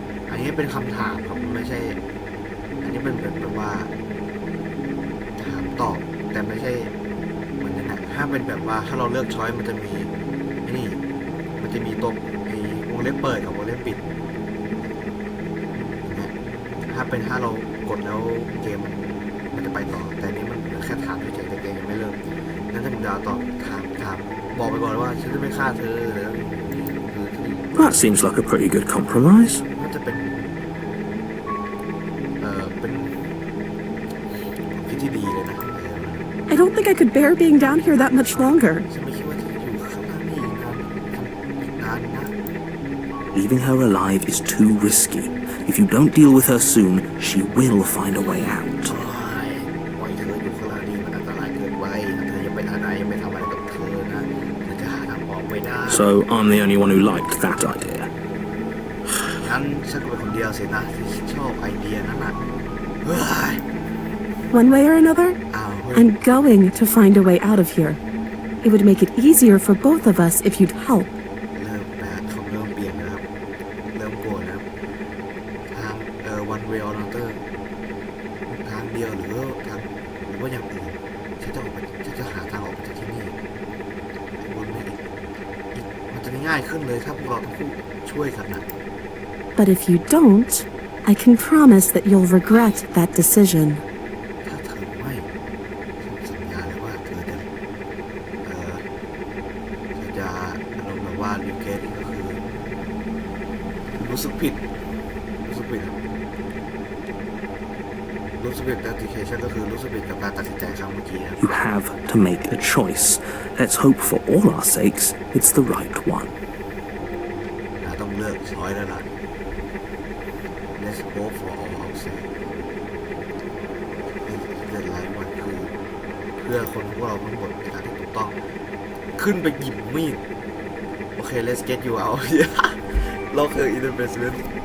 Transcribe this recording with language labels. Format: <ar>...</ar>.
<th>อันนี้เป็นคำถามครับไม่ใช่อันนี้เป็นแบบว่าถามตอบแต่ไม่ใช่เหมือนนั้นนะถ้าเป็นแบบว่าถ้าเราเลือกช้อยมันจะมีนี่มันจะมีตัวไอ้วงเล็บเปิดกับวงเล็บปิดนะถ้าเรากดแล้วเกมมันจะไปต่อแต่นี้มันแค่ถามเฉยๆแต่เกมยังไม่เริ่มงั้นถ้าผมจะต่อถามบอกไปก่อนว่าฉันจะไม่ฆ่าเธอแล้ว</th> <en>That seems like a pretty good compromise.</en> <th>น่าจะเป็นเป็นคิดที่ดีเลยนะ</th> <en>I don't think I could bear being down here that much longer.</en> <th>ฉันไม่คิดว่าจะอยู่ข้างล่างนี่อีกนานนะ</th> <en>Leaving her alive is too risky. If you don't deal with her soon, she will find a way out.</en> <th>ปล่อยเธออยู่ข้างล่างนี่มันอันตรายเกินไปเธออย่าไปอะไรอย่าไปทำอะไรกับเธอนะเธอจะหาทางออกไม่ได้</th> <en>So I'm the only one who liked that idea.</en> <th>งั้นฉันก็เป็นคนเดียวสินะที่ชอบไอเดียนั้นน่ะเฮ้ย</th> <en>One way or another,</en> <th>อ้าวเฮ้ย</th> <en>I'm going to find a way out of here. It would make it easier for both of us if you'd help.</en> <th>เริ่มแบบเขาเริ่มเปลี่ยนนะครับเริ่มโกรธนะครับทาง</th> <en>one way or another</en> <th>ทางเดียวหรือทาง รือว่าอย่างอื่นฉันจะออกไปฉันจะหาทางออกจากที่นี่ไอ้บนนี้อีกมันจะง่ายขึ้นเลยถ้าพวกเราทั้งคู่ช่วยกันนะ</th> <en>But if you don't, I can promise that you'll regret that decision.</en> <th>ถ้าเธอไม่ฉันสัญญาเลยว่าเธอจะอารมณ์แบบว่ารีเกตก็คือรู้สึกผิดครับรู้สึกผิด dedication ก็คือรู้สึกผิดกับการตัดสินใจครั้งเมื่อกี้ครับ</th> <en>You have to make a choice. Let's hope for all our sakes it's the right one.</en> <th>ต้องเลือกช้อยแล้วล่ะ</th> <en>Let's hope for all our sake</en> <th>เลือกไรวันคือเพื่อคนพวกเราทั้งหมดในทางที่ถูกต้องขึ้นไปหยิบมีดโอเค</th> <en>let's get you out</en> <th>ล็อก</th> <en>in the basement</en>